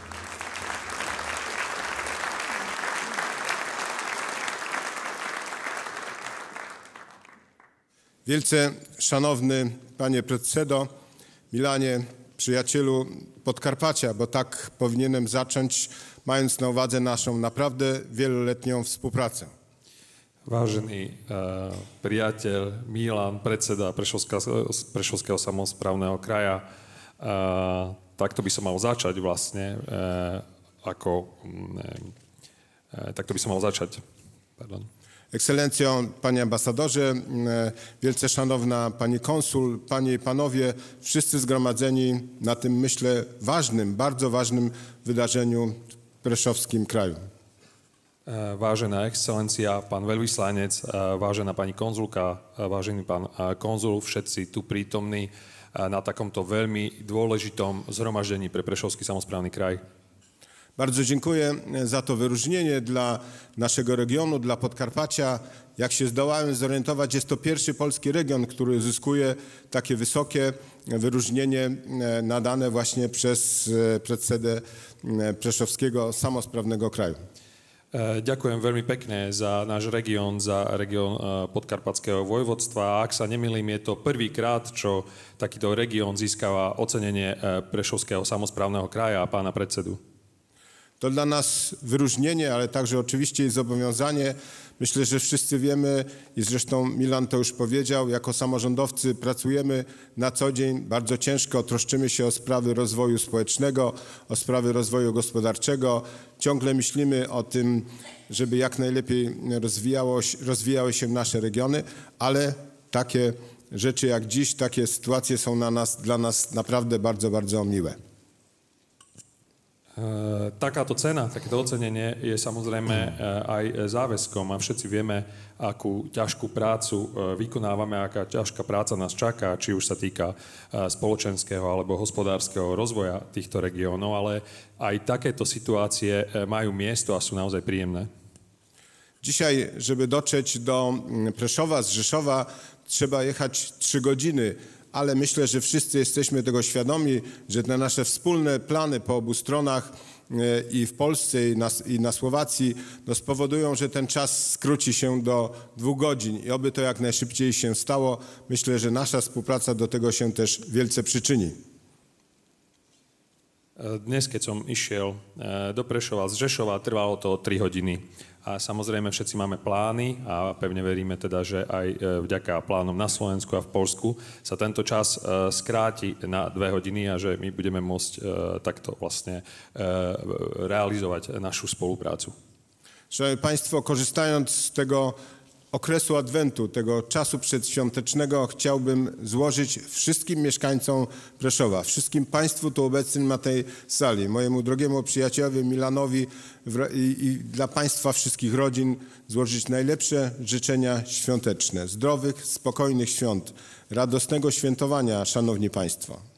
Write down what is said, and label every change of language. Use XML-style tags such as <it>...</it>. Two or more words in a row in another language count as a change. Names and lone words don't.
<pl>Wielce szanowny panie predsedo, Milanie, przyjacielu Podkarpacia, bo tak powinienem zacząć, mając na uwadze naszą naprawdę wieloletnią współpracę.</pl> <sk>Vážený priateľ Milan, predseda Prešovského samosprávneho kraja, takto by som mal začať vlastne, takto by som mal začať.</sk> <pl>Pardon. Ekscelencjo, panie ambasadorze, wielce szanowna pani konsul, panie i panowie, wszyscy zgromadzeni na tym, myślę, ważnym, bardzo ważnym wydarzeniu w prešovským kraju.</pl> <sk>Vážená excelencia, pán veľvyslanec, vážená pani konzulka, vážený pán konzul, všetci tu prítomní na takomto veľmi dôležitom zhromaždení pre Prešovský samosprávny kraj.</sk> <pl>Bardzo dziękuję za to wyróżnienie dla naszego regionu, dla Podkarpacia. Jak się zdołałem zorientować, jest to pierwszy polski region, który uzyskuje takie wysokie wyróżnienie nadane właśnie przez predsedę Prešovského samosprawnego kraju.</pl> <sk>Ďakujem veľmi pekne za náš región, za región Podkarpatského vojvodstva. Ak sa nemýlim, je to prvýkrát, čo takýto región získava ocenenie Prešovského samosprávneho kraja a pána predsedu.</sk> <pl>To dla nas wyróżnienie, ale także oczywiście i zobowiązanie. Myślę, że wszyscy wiemy i zresztą Milan to już powiedział, jako samorządowcy pracujemy na co dzień bardzo ciężko, troszczymy się o sprawy rozwoju społecznego, o sprawy rozwoju gospodarczego. Ciągle myślimy o tym, żeby jak najlepiej rozwijały się nasze regiony, ale takie rzeczy jak dziś, takie sytuacje są dla nas naprawdę bardzo, bardzo miłe.</pl> <sk>Takáto cena, takéto ocenenie je samozrejme aj záväzkom a všetci vieme, akú ťažkú prácu vykonávame, aká ťažká práca nás čaká, či už sa týka spoločenského alebo hospodárskeho rozvoja týchto regiónov, ale aj takéto situácie majú miesto a sú naozaj príjemné.</sk> <pl>Dzisiaj, żeby dotrzeć do Preszowa z Rzeszowa, trzeba jechać 3 godziny. Ale myślę, że wszyscy jesteśmy tego świadomi, że te nasze wspólne plany po obu stronach i w Polsce i na Słowacji spowodują, że ten czas skróci się do 2 godzin i oby to jak najszybciej się stało. Myślę, że nasza współpraca do tego się też wielce przyczyni.</pl> <sk>Dnes, keď som išiel do Prešova z Žešova, trvalo to 3 hodiny. A samozrejme všetci máme plány a pevne veríme teda, že aj vďaka plánom na Slovensku a v Poľsku sa tento čas skráti na 2 hodiny a že my budeme môcť takto vlastne realizovať našu spoluprácu.</sk> <pl>Szanowni Państwo, korzystając z tego okresu Adwentu, tego czasu przedświątecznego, chciałbym złożyć wszystkim mieszkańcom Preszowa, wszystkim Państwu tu obecnym na tej sali, mojemu drogiemu przyjacielowi Milanowi i dla Państwa wszystkich rodzin złożyć najlepsze życzenia świąteczne, zdrowych, spokojnych świąt, radosnego świętowania, Szanowni Państwo.</pl>